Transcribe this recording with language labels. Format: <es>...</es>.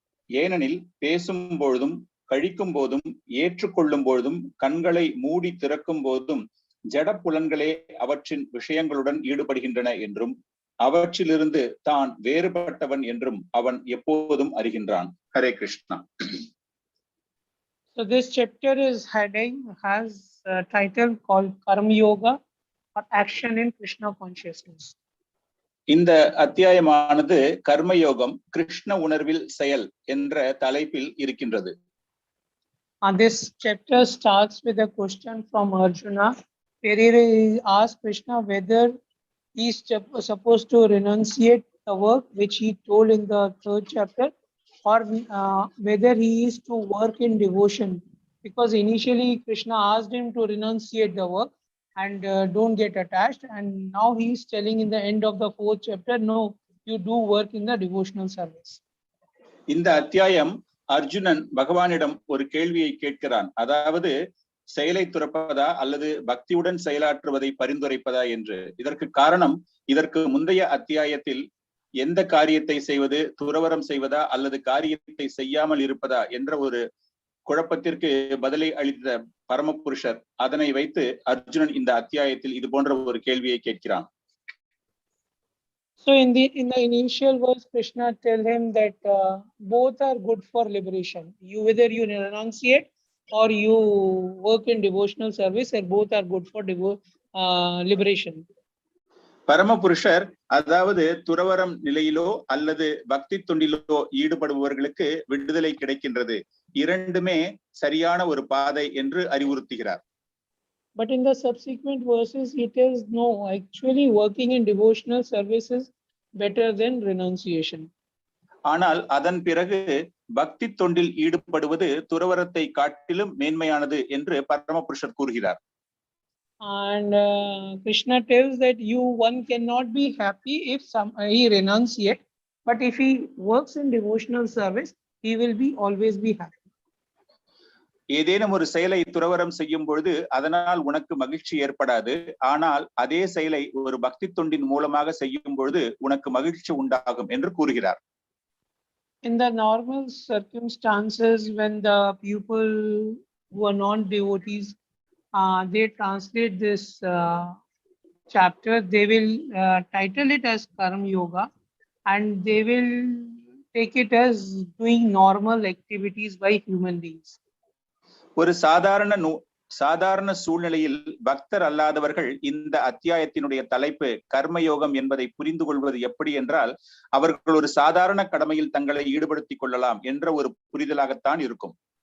<ta>ஏனெனில் பேசும் பொழுதும், கழிக்கும் போதும், ஏற்றுக்கொள்ளும் போதும், கண்களை மூடி திறக்கும் போதும் ஜட புலன்களே அவற்றின் விஷயங்களுடன் ஈடுபடுகின்றன என்றும் அவற்றிலிருந்து தான் வேறுபட்டவன் என்றும் அவன் எப்போதும் அறிகின்றான். Hare Krishna.</ta> <en>So this chapter is has a title called Karma Yoga or Action in Krishna Consciousness.</en> <ta>இந்த அத்தியாயமானது கர்மயோகம் கிருஷ்ண உணர்வில் செயல் என்ற தலைப்பில் இருக்கின்றது.</ta> <en>This chapter starts with a question from Arjuna, where he asks Krishna whether he is supposed to renunciate the work which he told in the 3rd chapter, or whether he is to work in devotion. Because initially Krishna asked him to renunciate the work and don't get attached, and now he is telling in the end of the 4th chapter, no, you do work in the devotional service.</en> <ta>இந்த அத்தியாயம் அர்ஜுனன் பகவானிடம் ஒரு கேள்வியை கேட்கிறான். அதாவது செயலை துறப்பதா அல்லது பக்தியுடன் செயலாற்றுவதை பரிந்துரைப்பதா என்று. இதற்கு காரணம், இதற்கு முந்தைய அத்தியாயத்தில் எந்த காரியத்தை செய்வது, துறவரம் செய்வதா அல்லது காரியத்தை செய்யாமல் இருப்பதா என்ற ஒரு குழப்பத்திற்கு பதிலை அளித்த பரமபுருஷர், அதனை வைத்து அர்ஜுனன் இந்த அத்தியாயத்தில் இது போன்ற ஒரு கேள்வியை கேட்கிறான்.</ta> <en>So in the initial verse, Krishna tell him that both are good for liberation. Whether you renunciate or you work in devotional service, and both are good for liberation.</en> <ta>பரமபுருஷர், அதாவது துறவரம் நிலையிலோ அல்லது பக்தி தொண்டிலோ ஈடுபடுபவர்களுக்கு விடுதலை கிடைக்கின்றது, இரண்டுமே சரியான ஒரு பாதை என்று அறிவுறுத்துகிறார்.</ta> <en>But in the subsequent verses, he tells no, actually working in devotional service is better than renunciation.</en> <ta>ஆனால் அதன் பிறகு பக்தி தொண்டில் ஈடுபடுவது துறவரத்தை காட்டிலும் மேன்மையானது என்று பரமபுருஷர் கூறுகிறார்.</ta> <en>And Krishna tells that one cannot be happy if he renunciate, but if he works in devotional service, he will always be happy.</en> <ta>ஏதேனும் ஒரு செயலை துறவரம் செய்யும் பொழுது அதனால் உனக்கு மகிழ்ச்சி ஏற்படாது, ஆனால் அதே செயலை ஒரு பக்தி தொண்டின் மூலமாக செய்யும் பொழுது உனக்கு மகிழ்ச்சி உண்டாகும் என்று கூறுகிறார்.</ta> <en>In the normal circumstances, when the people who are non-devotees, they translate this chapter, they will title it as Karma Yoga, and they will take it as doing normal activities by human beings.</en> <ta>ஒரு சாதாரண சூழ்நிலையில் பக்தர் அல்லாதவர்கள் இந்த அத்தியாயத்தினுடைய தலைப்பு கர்மயோகம் என்பதை புரிந்து கொள்வது எப்படி என்றால், அவர்கள் ஒரு சாதாரண கடமையில் தங்களை ஈடுபடுத்திக் கொள்ளலாம் என்ற ஒரு புரிதலாகத்தான் இருக்கும்.</ta>